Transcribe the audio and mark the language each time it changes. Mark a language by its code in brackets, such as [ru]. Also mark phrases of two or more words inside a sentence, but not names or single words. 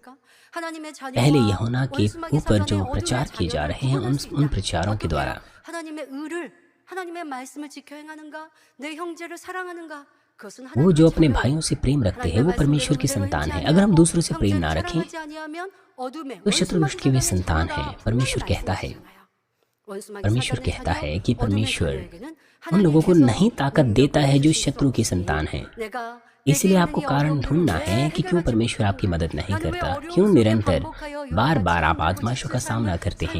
[hi] पहले यूहन्ना के ऊपर जो प्रचार किए जा रहे हैं, उन प्रचारों के द्वारा [ko] 그것은 [hi] वो जो अपने [ko] 하나님을 [hi] भाइयों से प्रेम रखते हैं वो [ko] 하나님의 [hi] परमेश्वर की [ko] 말씀을 [hi] संतान है। [ko] 여러분들의 [hi] अगर हम दूसरों से प्रेम [ko] 형제를 [hi] ना रखें [ko] 사랑하지 아니하면 어둠의 [hi] तो शत्रु दुष्ट की वे संतान है। परमेश्वर कहता है, परमेश्वर कहता है कि परमेश्वर उन लोगों को नहीं ताकत देता है जो शत्रु की संतान है। इसलिए आपको कारण ढूंढना है कि क्यों परमेश्वर आपकी मदद नहीं करता, क्यों निरंतर बार बार आप आजमाइशों का सामना करते हैं।